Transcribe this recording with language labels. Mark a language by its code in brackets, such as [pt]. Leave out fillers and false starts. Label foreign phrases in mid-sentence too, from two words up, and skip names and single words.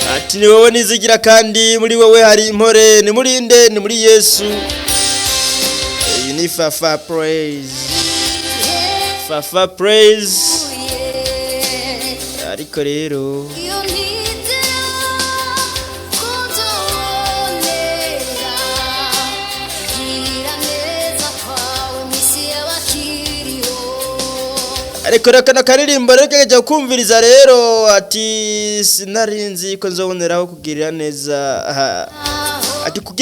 [rn] ati ni wowe nizigira kandi muri wowe hari impore ni murinde ni muri Yesu. Iyi ni Fafa praise. Fafa praise. Ariko rero ariko rakana karirimbo rero kajya kumviriza rero ati sinarinzi ko nzoboneraho kugirira neza ati kugira